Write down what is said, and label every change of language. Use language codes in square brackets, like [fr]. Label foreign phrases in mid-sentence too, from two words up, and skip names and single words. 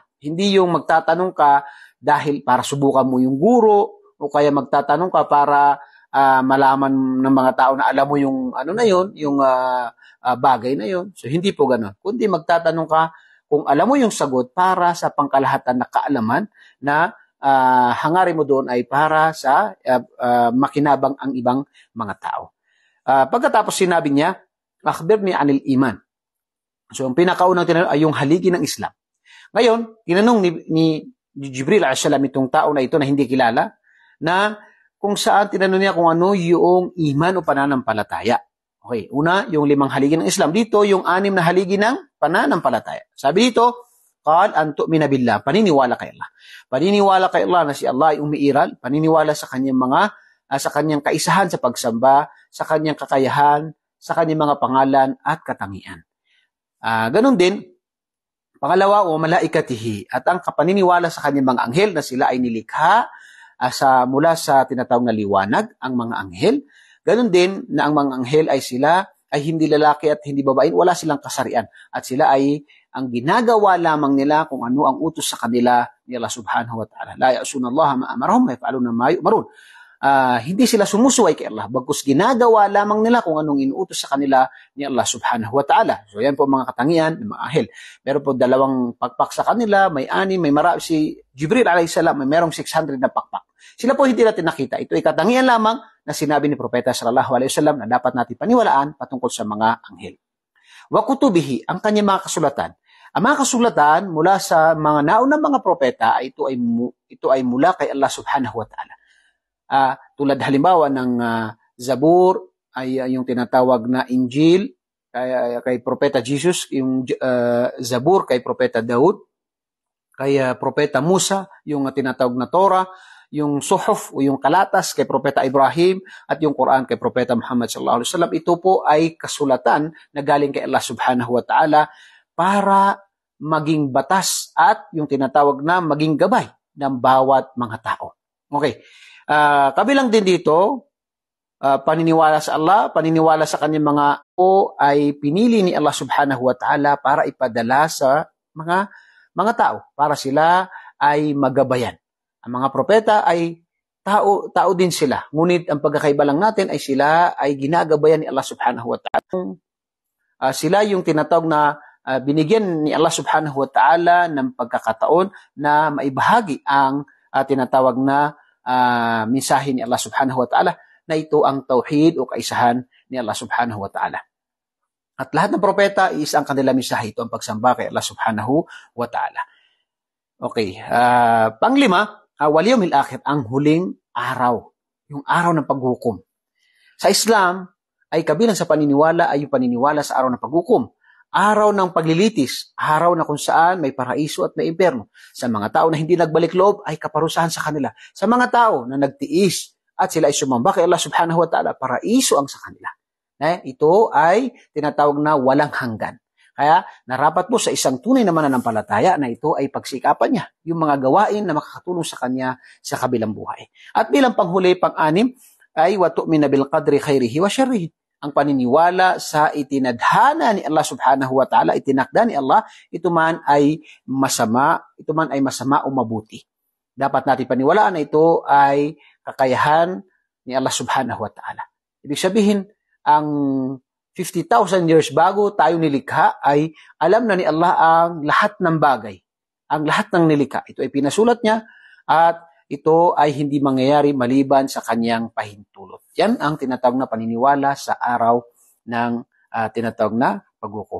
[tl] Hindi yung magtatanong ka dahil para subukan mo yung guro o kaya magtatanong ka para malaman ng mga tao na alam mo yung yung bagay na yun. So hindi po ganoon. Kundi magtatanong ka kung alam mo yung sagot para sa pangkalahatan na kaalaman na hangarin mo doon ay para sa makinabang ang ibang mga tao. Pagkatapos sinabi niya, [ar] أخبرني عن الإيمان. [tl] So ang pinakaunang tinanong ay yung haligi ng Islam. Ngayon, tinanong ni Jibril [ar] عليه السلام [tl] itong tao na ito na hindi kilala, na kung saan tinanong niya kung ano yung iman o pananampalataya. Okay, una, yung 5 haligi ng Islam. Dito, yung 6 na haligi ng pananampalataya. Sabi dito, [ar] قال أن تؤمن بالله, [tl] paniniwala kay Allah. Paniniwala kay Allah na si Allah ay umiiral, paniniwala sa kanyang kaisahan sa pagsamba, sa kanyang kakayahan, sa kanyang mga pangalan at katangian. Ganun din, pangalawa, o malaikatihi, at ang paniniwala sa kanyang mga anghel na sila ay nilikha mula sa tinatawag na liwanag, ang mga anghel. Ganun din na ang mga anghel ay sila ay hindi lalaki at hindi babae, wala silang kasarian. At sila ay ang ginagawa lamang nila kung ano ang utos sa kanila ni Allah [ar] سبحانه وتعالى. لا يعصون الله ما أمرهم ويفعلون ما يؤمرون. [tl] Hindi sila sumusuway kay Allah, bagkus ginagawa lamang nila kung anong inuutos sa kanila ni Allah [ar] سبحانه وتعالى. [tl] So yan po mga katangian ng mga anghel. Meron po 2 pakpak sa kanila, may 6, may marami. Si Jibril [ar] عليه السلام, [tl] may merong 600 na pakpak. Sila po hindi natin nakita. Ito ay katangian lamang na sinabi ni Propeta [ar] صلى الله عليه وسلم [tl] na dapat natin paniwalaan patungkol sa mga anghel. [ar] وكتبه, [tl] ang kanyang mga kasulatan. Ang mga kasulatan mula sa mga naunang mga propeta, ito ay mula kay Allah [ar] سبحانه وتعالى. [tl] Tulad halimbawa ng Zabur, ay yung tinatawag na Injil, kay Propeta Jesus, yung Zabur kay Propeta Daud, kay Propeta Musa, yung tinatawag na Torah, yung Suhuf o yung Kalatas kay Propeta Ibrahim, at yung Quran kay Propeta Muhammad [ar] صلى الله عليه وسلم. [tl] Ito po ay kasulatan na galing kay Allah [ar] سبحانه وتعالى [tl] para maging batas at yung tinatawag na maging gabay ng bawat mga tao. Okay. Kabilang din dito, paniniwala sa Allah, paniniwala sa kanyang mga ay pinili ni Allah [ar] سبحانه وتعالى [tl] para ipadala sa mga tao, para sila ay magabayan. Ang mga propeta ay tao din sila. Ngunit ang pagkakaiba lang natin ay sila ay ginagabayan ni Allah [ar] سبحانه وتعالى. [tl] Sila yung tinatawag na binigyan ni Allah [ar] سبحانه وتعالى [tl] ng pagkakataon na maibahagi ang tinatawag na mensahe ni Allah [ar] سبحانه وتعالى, [tl] na ito ang tauhid o kaisahan ni Allah [ar] سبحانه وتعالى. [tl] At lahat ng propeta is ang kanila mensahe, ito ang pagsamba kay Allah [ar] سبحانه وتعالى. [tl] Okay, panglima, [ar] واليوم الآخر, [tl] ang huling araw, yung araw ng paghukom. Sa Islam ay kabilang sa paniniwala ay yung paniniwala sa araw ng paghukom. Araw ng paglilitis, araw na kung saan may paraiso at may impyerno. Sa mga tao na hindi nagbalik loob ay kaparusahan sa kanila. Sa mga tao na nagtiis at sila ay sumamba kay Allah [ar] سبحانه وتعالى, [tl] paraiso ang sa kanila. Ito ay tinatawag na walang hanggan. Kaya narapat po sa isang tunay na mananampalataya na ito ay pagsikapan niya yung mga gawain na makakatulong sa kanya sa kabilang buhay. At bilang panghuli, pang-6 ay [ar] وتؤمن بالقدر خيره وشره. [tl] Ang paniniwala sa itinadhana ni Allah [ar] سبحانه وتعالى, [tl] itinakda ni Allah, ito man ay masama o mabuti. Dapat natin paniwalaan na ito ay kakayahan ni Allah [ar] سبحانه وتعالى. [tl] Ibig sabihin, ang 50,000 years bago tayo nilikha ay alam na ni Allah ang lahat ng bagay, ang lahat ng nilikha. Ito ay pinasulat niya at ito ay hindi mangyayari maliban sa kanyang pahintulot. Yan ang tinatawag na paniniwala sa araw ng tinatawag na paghukom.